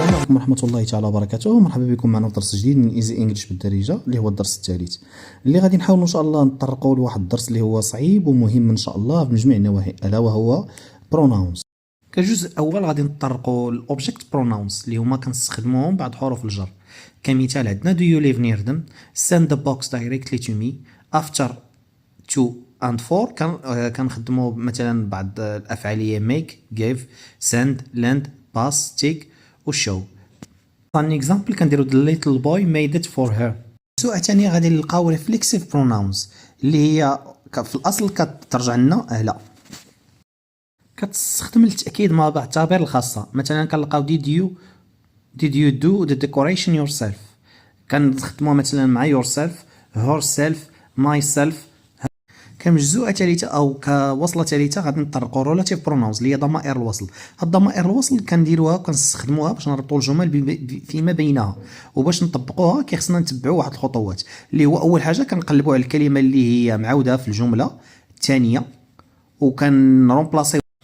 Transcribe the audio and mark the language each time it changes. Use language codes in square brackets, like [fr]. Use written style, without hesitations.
[ar] ورحمة الله تعالى وبركاته. مرحبا بكم معنا في درس جديد من ايزي انجلش بالدارجة اللي هو الدرس الثالث، اللي غادي نحاولوا ان شاء الله نطرقوا لواحد الدرس اللي هو صعيب ومهم ان شاء الله من جميع النواحي، الا وهو بروناونز. كجزء اول غادي نطرقوا الاوبجكت بروناونز اللي هما كنستخدموهم بعد حروف الجر. كمثال عندنا [en] do you live near them, send the box directly to me, after, to and for. [ar] كنخدموا مثلا بعض الافعاليه [en] make, give, send, lend, pass, take [ar] و show. [en] an example [ar] كنديروا [en] the little boy made it for her. [ar] السؤال الثاني غادي نلقاو reflexive pronouns اللي هي في الاصل كترجع لنا لا، كتستخدم للتاكيد ما بعد التعبير الخاصه. مثلا كنلقاو [en] did you do the decoration yourself، [ar] كنخدموها مثلا مع [en] yourself, herself, myself. [ar] كمجزوعه ثالثه او كوصله ثالثه غادي نطرقوا relative pronouns اللي هي ضمائر الوصل. هاد ضمائر الوصل كنديروها وكنستخدموها باش نربطوا الجمل فيما بينها، وباش نطبقوها كيخصنا نتبعوا واحد الخطوات اللي هو اول حاجه كنقلبوا على الكلمه اللي هي معوده في الجمله الثانيه وكنرومبلاسي.